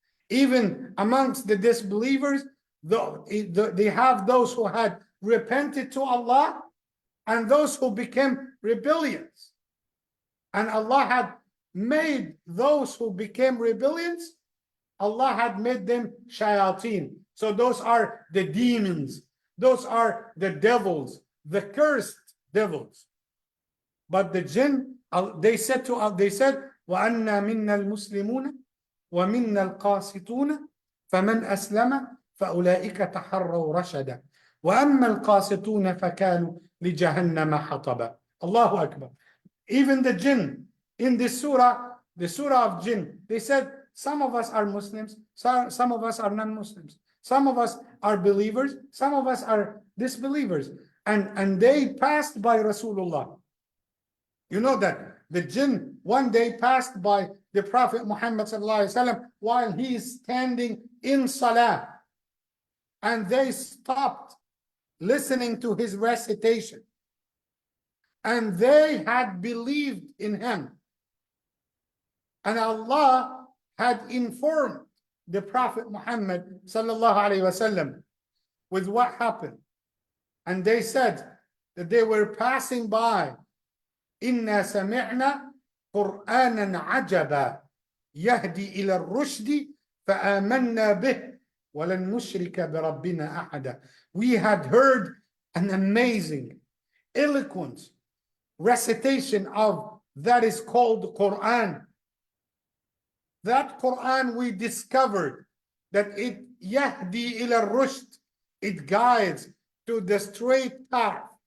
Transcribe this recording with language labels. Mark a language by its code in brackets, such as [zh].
[en] Even amongst the disbelievers, they have those who had repented to Allah and those who became rebellious. And Allah had made those who became rebellious, Allah had made them shayateen. So those are the demons. Those are the devils, the cursed devils. But the jinn, they said, [ar] وَأَنَّا مِنَّا الْمُسْلِمُونَ وَمِنَّا الْقَاسِطُونَ فَمَنْ أَسْلَمَ فَأُولَٰئِكَ تَحَرَّوْا رَشَدًا وَأَمَّا الْقَاسِطُونَ فَكَانُوا لِجَهَنَّمَ حَطَبًا. Allahu Akbar. [en] Even the jinn in this surah, the surah of jinn, they said, some of us are Muslims, some of us are non-Muslims. Some of us are believers, some of us are disbelievers. And they passed by Rasulullah. You know that the jinn one day passed by the Prophet Muhammad ﷺ while he is standing in salah. And they stopped listening to his recitation. And they had believed in him. And Allah had informed the Prophet Muhammad ﷺ with what happened. And they said that they were passing by, [ar] إِنَّا سَمِعْنَا قُرْآنًا عَجَبًا يَهْدِي إِلَى الرُّشْدِ فَآمَنَّا بِهِ وَلَن نُشْرِكَ بِرَبِّنَا أَحَدًا. [en] We had heard an amazing, eloquent recitation of that is called Quran. That Quran we discovered that it [ar] yahdi ila rushd, [en] it guides to the straight path.